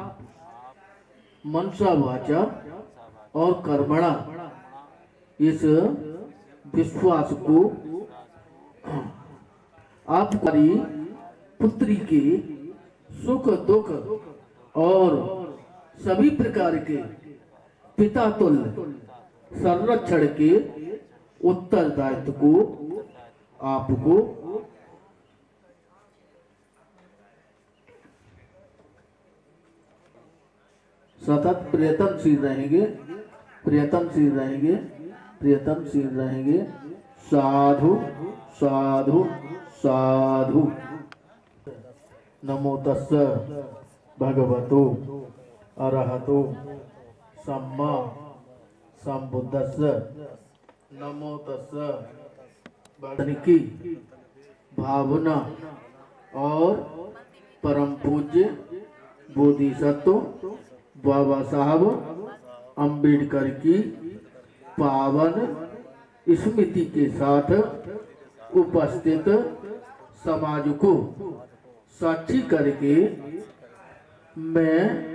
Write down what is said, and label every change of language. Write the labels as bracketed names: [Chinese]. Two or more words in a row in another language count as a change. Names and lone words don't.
[Hindi] मनसा वाचा और कर्मणा इस विश्वास को आपकी पुत्री के सुख दुख और सभी प्रकार के पिता तुल्य संरक्षण के उत्तरदायित्व को आपको सतत प्रयत्नशील रहेंगे [Pali] साधु साधु साधु नमो तस्स भगवतो अरहतो सम्मा सम्बुद्धस्स नमो तस्स [Hindi] की भावना और परम पूज्य बोधिसत्व बाबा साहब अम्बेडकर की पावन स्मृति के साथ उपस्थित समाज को साक्षी करके मैं